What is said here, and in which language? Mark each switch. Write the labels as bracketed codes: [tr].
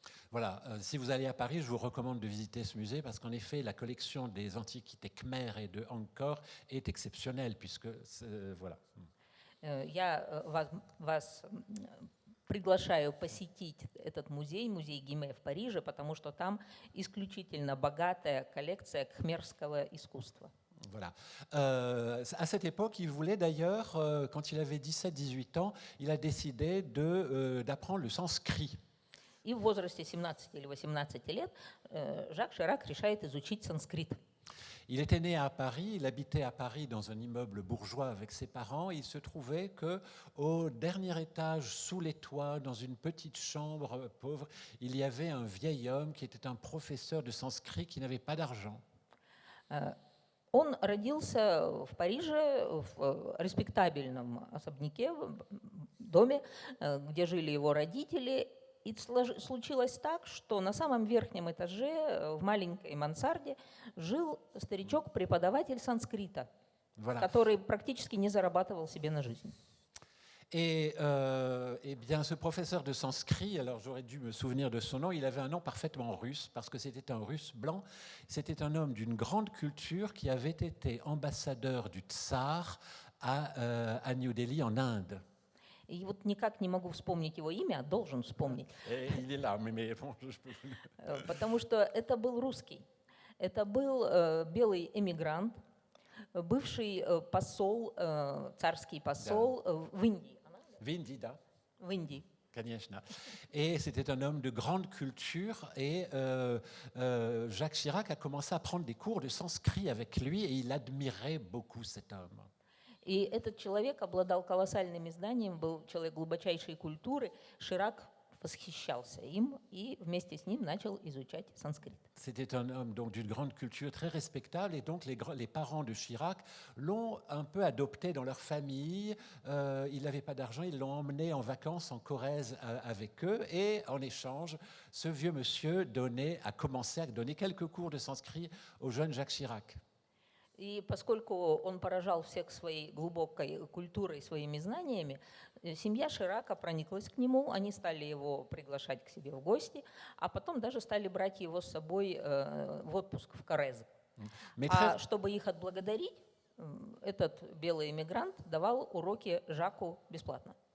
[fr] Voilà, si vous allez à Paris, je vous recommande de visiter ce musée parce qu'en effet, la collection des antiquités khmères et de Angkor est exceptionnelle, puisque, voilà. [ru] Я вас приглашаю посетить этот музей, музей Гиме в Париже, потому что там исключительно богатая коллекция khmerского искусства. [fr] Voilà. À cette époque, il voulait d'ailleurs, quand il avait 17-18 ans, il a décidé d'apprendre le sanskrit. [ru] И в возрасте 17 или 18 лет Жак Ширак решает изучить санскрит. [fr] Il était né à Paris, il habitait à Paris dans un immeuble bourgeois avec ses parents. Il se trouvait qu'au dernier étage, sous les toits, dans une petite chambre pauvre, il y avait un vieil homme qui était un professeur de sanskrit qui n'avait pas d'argent. [ru] Он родился в Париже, в респектабельном особняке, доме, где жили его родители. И случилось так, что на самом верхнем этаже, в маленькой мансарде, жил старичок-преподаватель санскрита, который практически не зарабатывал себе на жизнь. [fr] Et bien, ce professeur de sanskrit, alors j'aurais dû me souvenir de son nom, il avait un nom parfaitement russe, parce que c'était un russe blanc. C'était un homme d'une grande culture qui avait été ambassadeur du tsar à New Delhi, en Inde. [ru] И вот никак не могу вспомнить его имя, должен вспомнить. [fr] Il est là, mais bon, je peux... [ru] Потому что это был русский. Это был белый эмигрант, бывший посол, царский посол в Индии. Vindi, da. В Индии. Kanyashna. [fr] Et c'était un homme de grande culture et Jacques Chirac a commencé à prendre des cours de sanskrit avec lui et il admirait beaucoup cet homme. [ru] И этот человек обладал колоссальными знаниями, был человек глубочайшей культуры. Ширак восхищался им и вместе с ним начал изучать санскрит. [fr] C'était un homme donc d'une grande culture très respectable et donc les parents de Chirac l'ont un peu adopté dans leur famille. Il n'avait pas d'argent, ils l'ont emmené en vacances en Corrèze avec eux et en échange, ce vieux monsieur a commencé à donner quelques cours de sanskrit au jeune Jacques Chirac. [ru] И поскольку он поражал всех своей глубокой культурой, своими знаниями, семья Ширака прониклась к нему, они стали его приглашать к себе в гости, а потом даже стали брать его с собой в отпуск в Коррез. [fr] Mais [ru] А [fr] très, [ru] чтобы их отблагодарить, этот белый эмигрант давал уроки Жаку бесплатно.